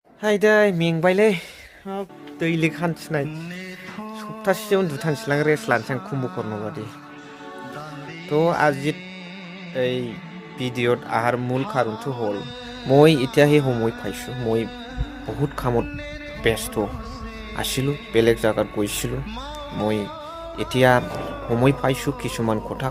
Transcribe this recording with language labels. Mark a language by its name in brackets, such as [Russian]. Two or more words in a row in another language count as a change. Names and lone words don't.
[Bodo] हायदाय मेंबायलै हाब दैलिक हान्थिनाय सप्तासेयाव उन्दुथानसैलां रेस्ट लानोसै आं कुम्भकर्ণ बादि थ' [Assamese] আজি এই ভিডিঅ'ত আহাৰ মূল কাৰণটো হ'ল মই এতিয়াহে সময় পাইছোঁ মই বহুত কামত ব্যস্ত আছিলোঁ বেলেগ জাগাত গৈছিলোঁ মই এতিয়া সময় পাইছোঁ কিছুমান কথা